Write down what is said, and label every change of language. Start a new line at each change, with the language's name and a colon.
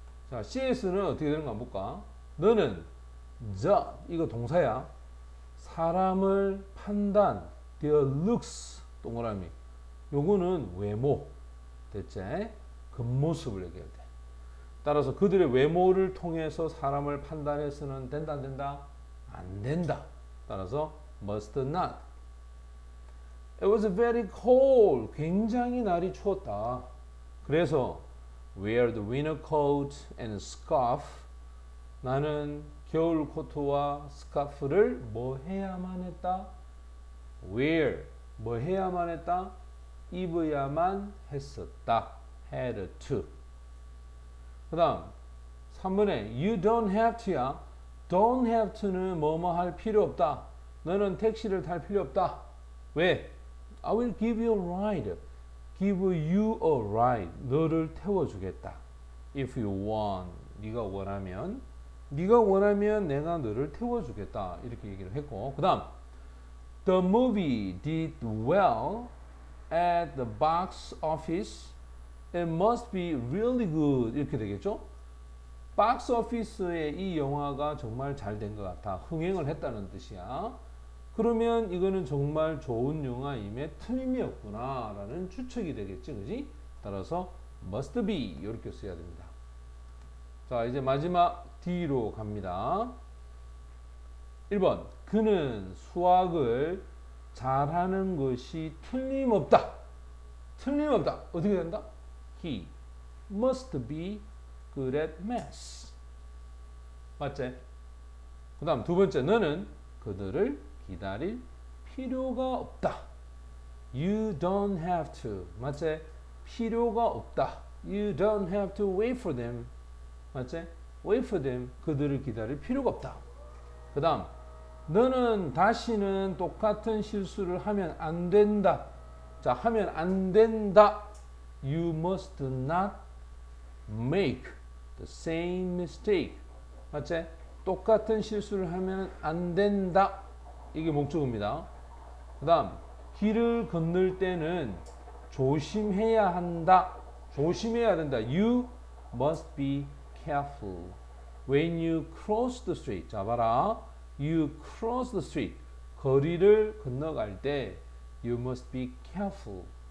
Korean: 자, C에서는 어떻게 되는가 한번 볼까? 너는 the 이거 동사야. 사람을 판단
English: their looks
Korean: 동그라미 요거는 외모 됐지? 겉모습을 얘기할 때 따라서 그들의 외모를 통해서 사람을 판단해서는 된다 안 된다? 안 된다. 따라서
English: must not. It was very cold.
Korean: 굉장히 날이 추웠다. 그래서
English: wear the winter coat and scarf.
Korean: 나는 겨울 코트와 스카프를 뭐 해야만 했다? wear 뭐 해야만 했다? 입어야만 했었다.
English: had to.
Korean: 그 다음 3번에 you don't have to야. don't have to는 뭐뭐 할 필요 없다. 너는 택시를 탈 필요 없다. 왜?
English: I will give you a ride. give you a ride.
Korean: 너를 태워주겠다.
English: if you want.
Korean: 네가 원하면 내가 너를 태워주겠다. 이렇게 얘기를 했고 그 다음
English: The movie did well at the box office. It must be really good. 이렇게 되겠죠?
Korean: 박스 오피스에 이 영화가 정말 잘 된 것 같아. 흥행을 했다는 뜻이야. 그러면 이거는 정말 좋은 영화임에 틀림이 없구나 라는 추측이 되겠지. 그지? 따라서 must be 이렇게 써야 됩니다. 자, 이제 마지막 D로 갑니다. 1번 그는 수학을 잘하는 것이 틀림없다. 틀림없다. 어떻게 된다?
English: He must be good at math.
Korean: 맞지? 그 다음 두 번째 너는 그들을 기다릴 필요가 없다.
English: You don't have to.
Korean: 맞지? 필요가 없다.
English: You don't have to wait for them.
Korean: 맞지?
English: Wait for them.
Korean: 그들을 기다릴 필요가 없다. 그 다음 너는 다시는 똑같은 실수를 하면 안 된다. 자, 하면 안 된다.
English: You must not make the same mistake.
Korean: 맞지? 똑같은 실수를 하면 안 된다. 이게 목적어입니다. 그 다음 길을 건널 때는 조심해야 한다. 조심해야 된다.
English: You must be careful when you cross the street.
Korean: 자, 봐라.
English: You cross the street.
Korean: 거리를 건너갈 때
English: You must be careful.